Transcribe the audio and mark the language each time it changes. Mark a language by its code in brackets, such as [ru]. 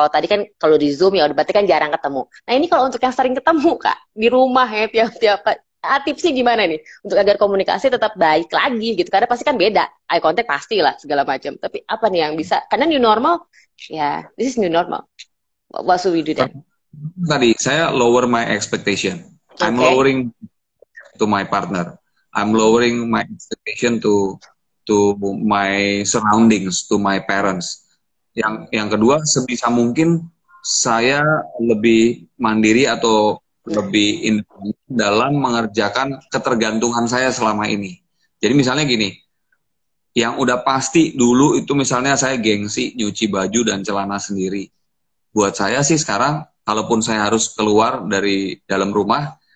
[id] Kalau tadi kan kalau di Zoom ya berarti kan jarang ketemu. Nah, ini kalau untuk yang sering ketemu Kak, di rumah ya tiap tipsnya gimana nih untuk agar komunikasi tetap baik lagi gitu, karena pasti kan beda, eye contact pasti lah segala macam, tapi apa nih yang bisa, karena new normal ya, [en] this is new normal. What should we do then? [id] Tadi saya [en] lower my expectation. Okay. I'm lowering to my partner. I'm lowering my expectation to my surroundings, to my parents. [id] Yang kedua, sebisa mungkin saya lebih mandiri atau lebih independen dalam mengerjakan ketergantungan saya selama ini. Jadi misalnya gini, yang udah pasti dulu itu misalnya saya gengsi nyuci baju dan celana sendiri. Buat saya sih sekarang, kalaupun saya harus keluar dari dalam rumah,